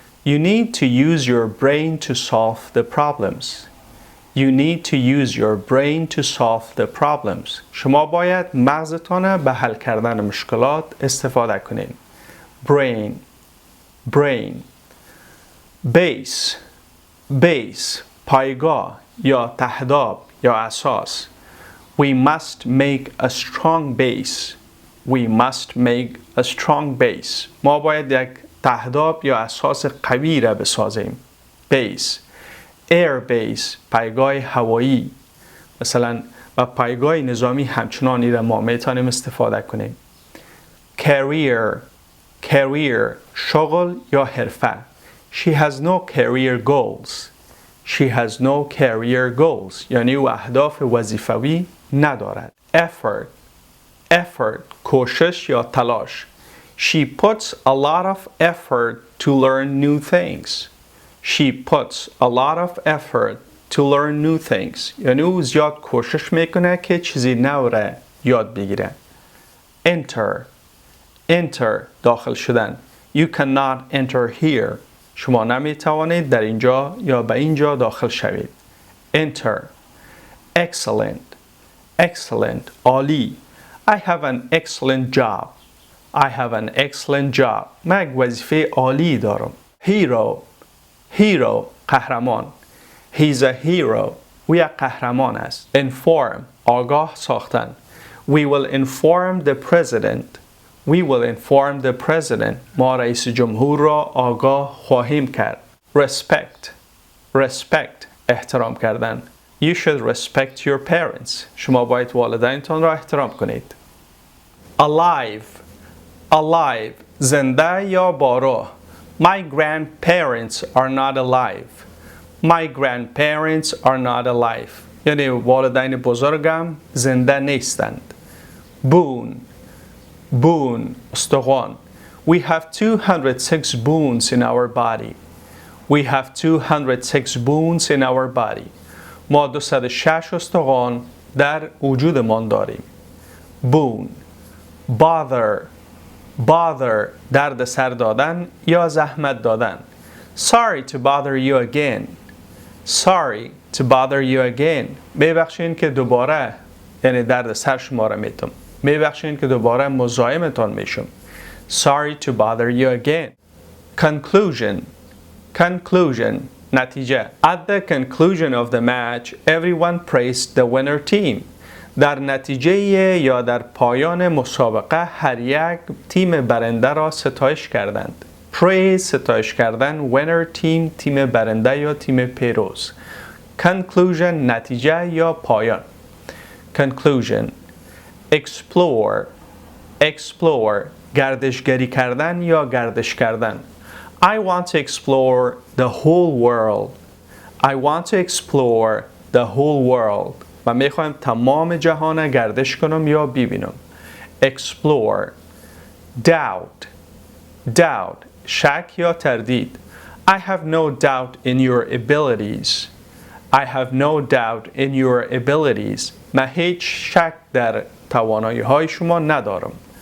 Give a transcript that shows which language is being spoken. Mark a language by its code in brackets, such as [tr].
[en] You need to use your brain to solve the problems. You need to use your brain to solve the problems. [fa] شما باید مغزتان به حل کردن مشکلات استفاده کنین. [en] Brain. Brain. Base. Base. [fa] پایگاه یا تهداب یا اساس. [en] We must make a strong base. We must make a strong base. [fa] ما باید یک تهداب یا اساس قوی را بسازیم. [en] Base. Air base. [fa] پایگاه هوایی. مثلا با پایگاه نظامی همچنان را ما میتونیم استفاده کنیم. Career. Career. شغل یا حرفه. [en] She has no career goals. She has no career goals. [fa] یعنی او اهداف وظیفوی ندارد. Effort. Effort. کوشش یا تلاش. [en] She puts a lot of effort to learn new things. She puts a lot of effort to learn new things. [fa] یعنی او زیاد کوشش میکنه که چیزی نو را یاد بگیره. [en] Enter. Enter. [fa] داخل شدن. [en] You cannot enter here. [fa] شما نمیتوانید در اینجا یا به اینجا داخل شوید. [en] Enter. Excellent. Excellent. عالی. I have an excellent job. I have an excellent job. [fa] من یک وظیفه عالی دارم. Hero. Hero. قهرمان. [en] He's a hero. [fa] او یک قهرمان است. Inform. آگاه ساختن. [en] We will inform the president. We will inform the president. [fa] ما رئیس جمهور را آگاه خواهیم کرد. Respect. Respect. احترام کردن. [en] You should respect your parents. [fa] شما باید والدینتان را احترام کنید. Alive. Alive. زنده یا باراه. [en] My grandparents are not alive. My grandparents are not alive. [fa] یعنی والدین بزرگم زنده نیستند. [en] Bone. Bone. استخوان. We have 206 bones in our body. We have 206 bones in our body. [fa] ما 206 استخوان در وجودمان داریم. [en] Bone. Bother. Bother. [fa] درد سر دادن یا زحمت دادن. [en] Sorry to bother you again. Sorry to bother you again. [fa] ببخشید که دوباره یعنی درد سر شما را میتم. ببخشید که دوباره مزاحمتان میشم. [en] Sorry to bother you again. Conclusion. Conclusion. نتیجه. At the conclusion of the match, everyone praised the winner team. [fa] در نتیجه یا در پایان مسابقه هر یک تیم برنده را ستایش کردند. Praise ستایش کردن. Winner team تیم برنده یا تیم پیروز. Conclusion نتیجه یا پایان. [en] Conclusion. Explore. Explore. [fa] گردشگری کردن یا گردش کردن. [en] I want to explore the whole world. I want to explore the whole world. [fa] من میخوایم تمام جهان گردش کنم یا ببینم. [en] Explore. Doubt. Doubt. [fa] شک یا تردید. [en] I have no doubt in your abilities. I have no doubt in your abilities. [fa] من هیچ شک در توانایی های شما ندارم.